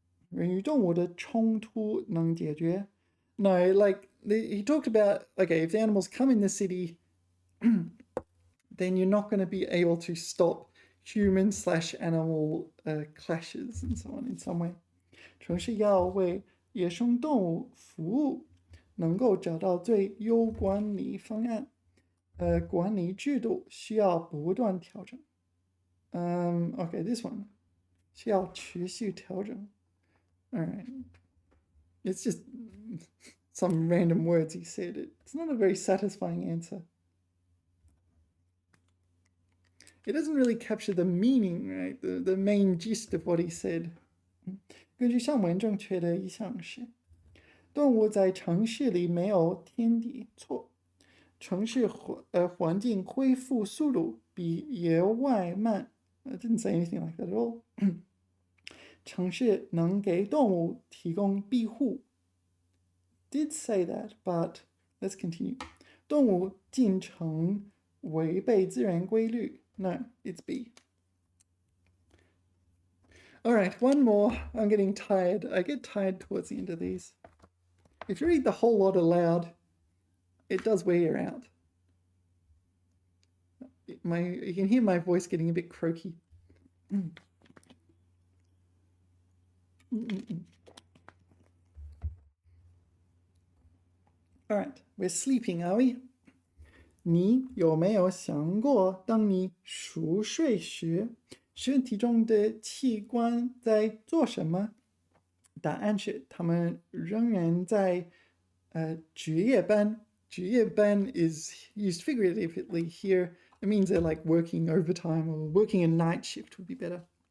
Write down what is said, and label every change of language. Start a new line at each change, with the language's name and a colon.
Chinese: 人与动物的冲突能解决
English: No, like he talked about, okay, if the animals come in the city, then you're not going to be able to stop human/animal clashes and so on in some way.
Chinese: 城市要为野生动物服务，能够找到最优管理方案。管理制度需要不断调整。
English: Okay, this one
Chinese: 需要持续调整。
English: All right. It's just some random words he said. It's not a very satisfying answer. It doesn't really capture the meaning, right? The main gist of what he said.
Chinese: 根据上文正确的一项是，动物在城市里没有天敌，错。城市环境恢复速度比野外慢。
English: I didn't say anything like that at all.
Chinese: 城市能给动物提供庇护。
English: Did say that, but let's continue.
Chinese: 动物进城违背自然规律。
English: No, it's B. All right, one more. I'm getting tired. I get tired towards the end of these. If you read the whole lot aloud, it does wear you out. You can hear my voice getting a bit croaky. All right, we're sleeping, are we?
Chinese: 你有没有想过，当你熟睡时，身体中的器官在做什么？答案是，他们仍然在值夜班。
English: 值夜班 is used figuratively here. It means they're like working overtime or working a night shift would be better.